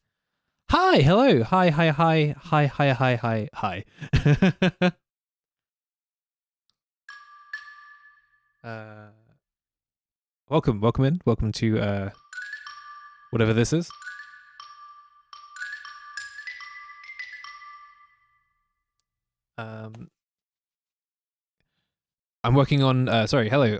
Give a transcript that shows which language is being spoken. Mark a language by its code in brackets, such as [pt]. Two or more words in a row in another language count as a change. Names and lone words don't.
[en] Hi, hello, hi, hi, hi, hi, hi, hi, hi, hi. Welcome in, welcome to whatever this is. I'm working on. Sorry, hello.